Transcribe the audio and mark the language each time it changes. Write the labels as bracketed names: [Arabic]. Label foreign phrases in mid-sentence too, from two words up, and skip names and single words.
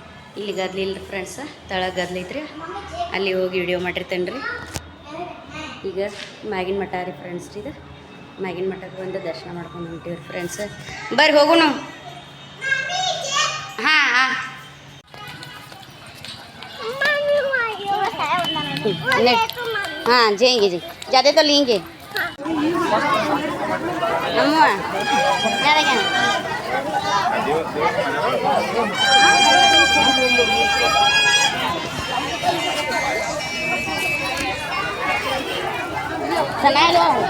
[Kannada] ಇಲ್ಲಿ ಗದ್ಲಿಲ್ಲ ಫ್ರೆಂಡ್ಸ, ತಳಗೆ ಗದ್ಲೈತ್ರಿ, ಅಲ್ಲಿ ಹೋಗಿ ವಿಡಿಯೋ ಮಾಡಿರ್ತೇನೆ ರೀ. ಈಗ ಮ್ಯಾಗಿನ ಮಠ ರೀ ಫ್ರೆಂಡ್ಸ್ ರೀ, ಇದು ಮ್ಯಾಗಿನ ಮಠಕ್ಕೆ ಬಂದು ದರ್ಶನ ಮಾಡ್ಕೊಂಡು ಹೊಂಟೀವಿ ಫ್ರೆಂಡ್ಸ್. ಬರ್ರಿ ಹೋಗೋಣ. [Hindi] ಹಾಂ ಹಾಂ हाँ जाएंगे जी, ज़्यादा तो लेंगे अम्मा ज़्यादा क्या सना लो